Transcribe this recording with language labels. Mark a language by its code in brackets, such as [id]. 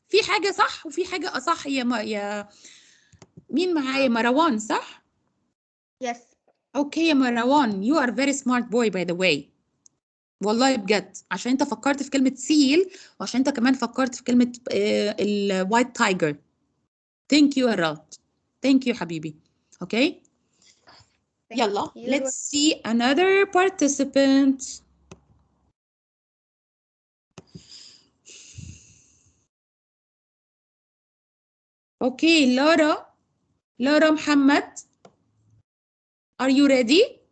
[ar] في حاجة صح وفي حاجة أصح يا مين معايا مروان صح؟ [en] Yes. Okay يا مروان you are very smart boy by the way. [ar] والله بجد عشان انت فكرت في كلمة سيل وعشان انت كمان فكرت في كلمة الوايت تايجر. [en] Thank you a lot. Thank you حبيبي. Okay. يلا let's see another participant. Okay, Lara Muhammad, are you ready?